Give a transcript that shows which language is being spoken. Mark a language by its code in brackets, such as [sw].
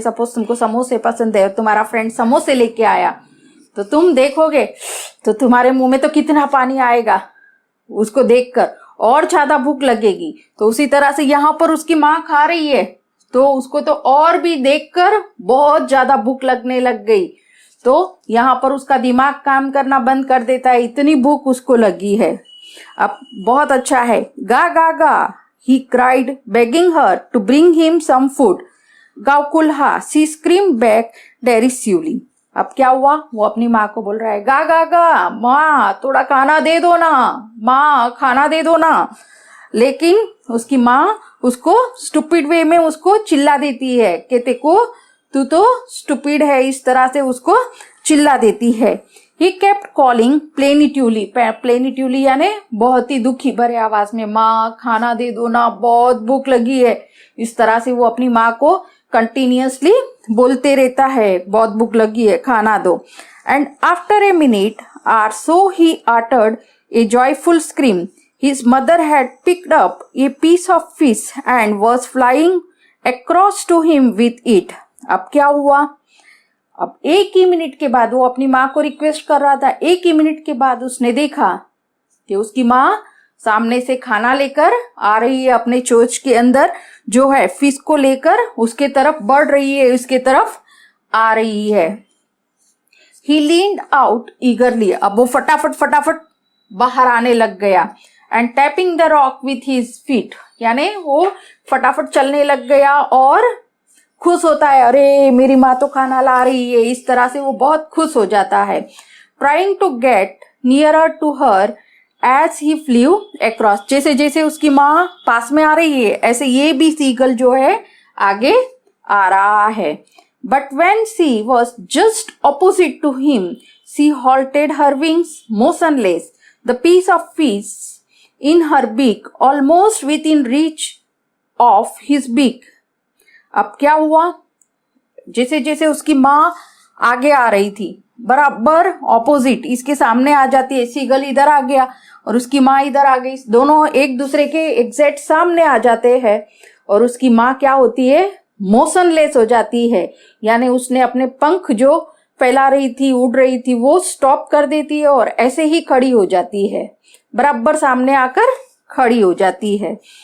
[hi] Suppose तुमको समोसे पसंद है और तुम्हारा फ्रेंड समोसे लेके आया, तो तुम देखोगे तो तुम्हारे मुंह में तो कितना पानी आएगा उसको देखकर, और ज्यादा भूख लगेगी। तो उसी तरह से यहाँ पर उसकी माँ खा रही है तो उसको तो और भी देखकर बहुत ज्यादा भूख लगने लग गई। तो यहाँ पर उसका दिमाग काम करना बंद कर देता है, इतनी भूख उसको लगी है। अब बहुत अच्छा है। [en] गा गा गा, he cried, begging her to bring him some food. Gaukulha, she screamed back derisively. [hi] अब क्या हुआ? वो अपनी माँ को बोल रहा है, गा गा गा, माँ थोड़ा खाना दे दो ना, माँ खाना दे दो ना। लेकिन उसकी माँ उसको स्टूपिड वे में उसको चिल्ला देती है कि देखो तू तो स्टूपिड है, इस तरह से उसको चिल्ला देती है। [en] He kept calling plaintively [hi] यानी बहुत ही दुखी भरे आवाज में, माँ खाना दे दो ना, बहुत भूख लगी है। इस तरह से वो अपनी माँ को कंटिन्यूअसली बोलते रहता है, बहुत भूख लगी है, खाना दो। [en] And after a minute or so he uttered a joyful scream. His mother had picked up a piece of fish and was flying across to him with it. [hi] अब क्या हुआ? अब एक ही मिनट के बाद वो अपनी माँ को रिक्वेस्ट कर रहा था, एक ही मिनट के बाद उसने देखा कि उसकी माँ सामने से खाना लेकर आ रही है, अपने चोंच के अंदर जो है फिश को लेकर उसके तरफ बढ़ रही है, उसके तरफ आ रही है। [en] He leaned out eagerly, [hi] अब वो फटाफट बाहर आने लग गया। [en] And tapping the rock with his feet, [hi] यानी वो फटाफट चलने लग गया और खुश होता है, अरे मेरी माँ तो खाना ला रही है, इस तरह से वो बहुत खुश हो जाता है। [en] Trying to get nearer to her as he flew across, [hi] जैसे जैसे उसकी माँ पास में आ रही है ऐसे ये भी सीगल जो है आगे आ रहा है। [en] But when she was just opposite to him, she halted her wings motionless, the piece of fish in her beak almost within reach of his beak. [hi] अब क्या हुआ? जैसे जैसे उसकी माँ आगे आ रही थी, बराबर ऑपोजिट इसके सामने आ जाती है, सीगल इधर आ गया और उसकी माँ इधर आ गई, दोनों एक दूसरे के एग्जैक्ट सामने आ जाते हैं और उसकी माँ क्या होती है? मोशनलेस हो जाती है, यानी उसने अपने पंख जो फैला रही थी, उड़ रही थी, वो स्टॉप कर देती है और ऐसे ही खड़ी हो जाती है, बराबर सामने आकर खड़ी हो जाती है।